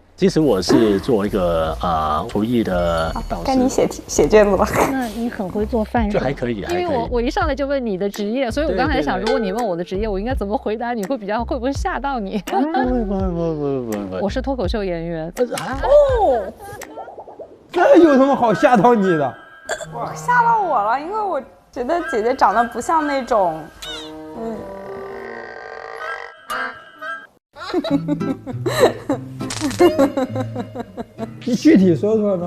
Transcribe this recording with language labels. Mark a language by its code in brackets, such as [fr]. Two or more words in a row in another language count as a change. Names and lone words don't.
[zh] 其實我是做一個廚藝的導師。該你寫卷子了。那你很會做飯，就還可以。因為我一上來就問你的職業，所以我剛才想，如果你問我的職業，我應該怎麼回答？你會不會嚇到你？不，我是脫口秀演員。哦。这有什么好吓到你的？吓到我了，因为我觉得姐姐长得不像那种，你具体说说呢？